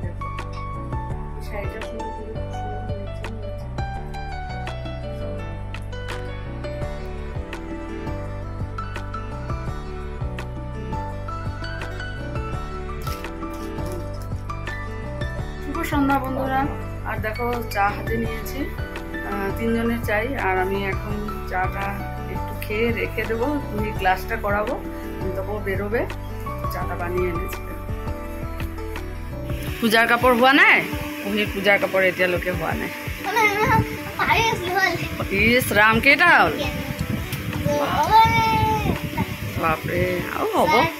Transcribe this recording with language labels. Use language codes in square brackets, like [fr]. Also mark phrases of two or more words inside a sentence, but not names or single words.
[bn] দেখো শাড়িটা সুন্দর করে শুভ সন্ধ্যা বন্ধুরা। আর দেখো চা হাতে নিয়েছি, 3 জনের চাই। আর আমি এখন চাটা একটু খেয়ে রেখে দেবো, তুমি ক্লাসটা করাবো, তবুও বেরোবে। চাটা বানিয়ে এনেছে। [as] পূজাৰ কাপোৰ হোৱা নাই? কুহিৰ পূজাৰ কাপোৰ এতিয়ালৈকে হোৱা নাই। ইছ ৰাম, কেইটা হ'ল? বাপৰে, আৰু হ'ব।